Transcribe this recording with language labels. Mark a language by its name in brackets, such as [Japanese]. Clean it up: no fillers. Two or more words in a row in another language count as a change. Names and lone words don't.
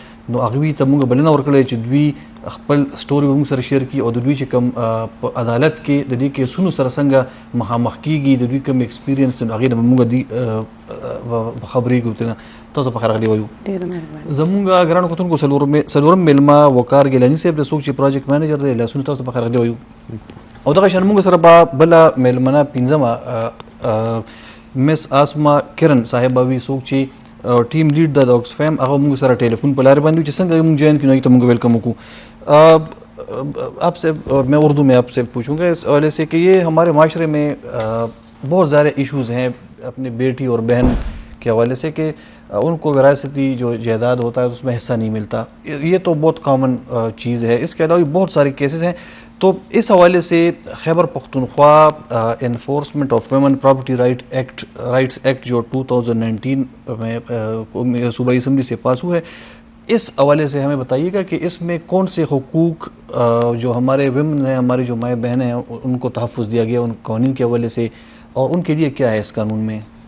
[Pashto] نو هغوی ته موږ بلنه ورکړې چې دوی خپل سټوري به موږ سره شیر کړي او د دوی چې کوم په عدالت کې د دې کیسونو سره څنګه مخامخ کېږي، د دوی کوم ایکسپیرینس نو هغې نه به موږ خبرېږو ترې نه. تاسو په خیر راغلي وایو. زموږ ګرانو کتونکو څلورم میلمه وقار ګیلاني صاحب دی، څوک چې پروجیکټ مینیجر دی لاسونه. تاسو په خیر راغلي وایو. او دغه شان موږ سره به بله میلمنه پنځمه مس آسما کرن صاحبه وي، څوک چې [English] team lead [Pashto] دا آکسفیم. هغه موږ سره ټیلیفون په لارې باندې چې څنګه موږ جوائن کړو هغې ته موږ ویلکم وکړو. [Urdu] آپ سے اور میں اردو میں آپ سے پوچھوں گا اس حوالے سے کہ یہ ہمارے معاشرے میں بہت زیادہ ایشوز ہیں اپنی بیٹی اور بہن کے حوالے سے کہ ان کو وراثتی جو جائیداد ہوتا ہے اس میں حصہ نہیں ملتا. یہ تو بہت کامن چیز ہے. اس کے علاوہ بھی بہت سارے کیسز ہیں. تو اس حوالے سے خیبر پختونخوا انفورسمنٹ آف ویمن پراپرٹی رائٹس ایکٹ جو 2019 میں صوبائی اسمبلی سے پاس ہوا ہے، اس حوالے سے ہمیں بتائیے گا کہ اس میں کون سے حقوق جو ہمارے ویمن ہیں، ہماری جو مائیں بہنیں ہیں، ان کو تحفظ دیا گیا ان قوانین کے حوالے سے، اور ان کے لیے کیا ہے اس قانون میں؟